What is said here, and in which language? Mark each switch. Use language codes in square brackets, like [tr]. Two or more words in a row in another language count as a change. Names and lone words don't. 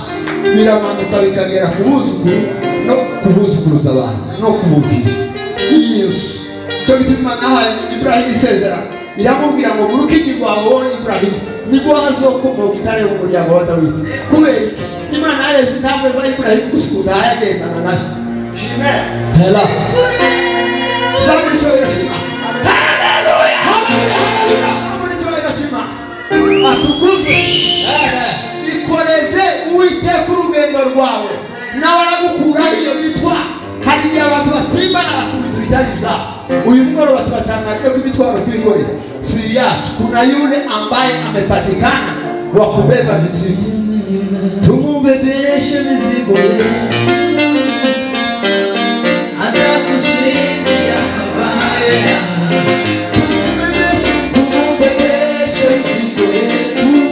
[rw] Biramanuka bikagera ku buzukuru no kubuzukuruza abantu no kububwira. Yesu. Cyo bituma nahaye Ibrahim isezera. Iramubwira ngo murukingi rwawe Ibrahim nibwo hazokomoka intare mu muryango wa Dawidi. Kubera Imana yareze intambwe za Ibrahim gusukura yagendana nayo. Amen. Tela. [en] Somebody show your shima. Hallelujah. Hallelujah. Somebody show your shima. [rw] Atukuze. Ikoreze Uwiteka urugendo rwawe. Nawe aragukura iyo mitwa. Hari igihe abantu basimbana bakubita ibitari byabo. Uyu mugoroba tubatangaje ko imitwaro twikorera si yacu. [sw] Kuna yule ambaye amepatikana wa kubeba mizigo. Tumubebeshe mizigo yetu. Atakushindia mabaya. Tumubebeshe mizigo yetu.